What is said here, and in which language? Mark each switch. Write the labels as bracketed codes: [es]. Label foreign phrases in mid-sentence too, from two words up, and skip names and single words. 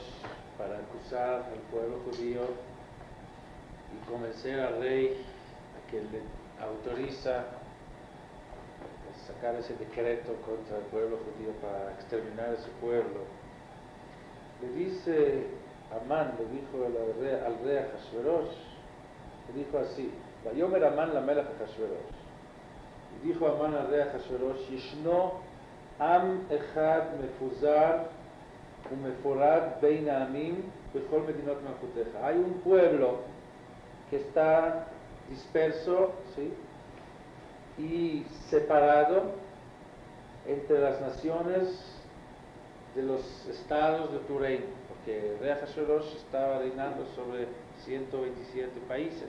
[es] para acusar al pueblo judío y convencer al rey a que le autoriza a sacar ese decreto contra el pueblo judío para exterminar a ese pueblo, le dice Amán, le dijo al rey Ahasuerós, le dijo así: [he] ויאמר המן למלך אחשורוש. [es] Y dijo Amán al rey Ahasuerós: [he] ישנו עם אחד מפזר ומפרד בין העמים בכל מדינות מלכותך. [es] Hay un pueblo que está disperso, ¿sí?, y separado entre las naciones de los estados de tu reino, porque el rey Ahasuerós estaba reinando sobre 127 países.